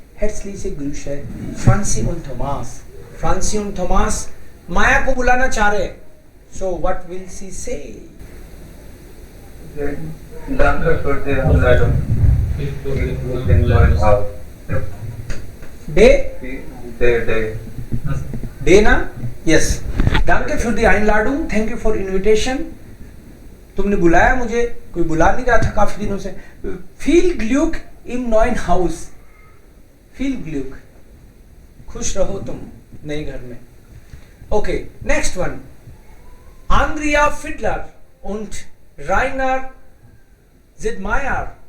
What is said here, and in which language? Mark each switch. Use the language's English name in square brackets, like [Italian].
[German] Herzliche Grüße, Franzi und Thomas। Franzi und Thomas [Hindi] माया को बुलाना चाह रहे, [English] so what will she say? [German] Danke für die Einladung। in neuen Haus. [English] Day? Day. [Hindi] हाँ sir. [English] Day na? Yes. [German] Danke für die Einladung. [English] Thank you for invitation. [Hindi] तुमने बुलाया मुझे, कोई बुला नहीं रहा था काफी दिनों से. [German] Viel Glück im neuen Haus. Viel Glück. [Hindi] खुश रहो तुम नए घर में. [English] Okay, next one. [German] Andrea Fiedler und Rainer Zidmeier.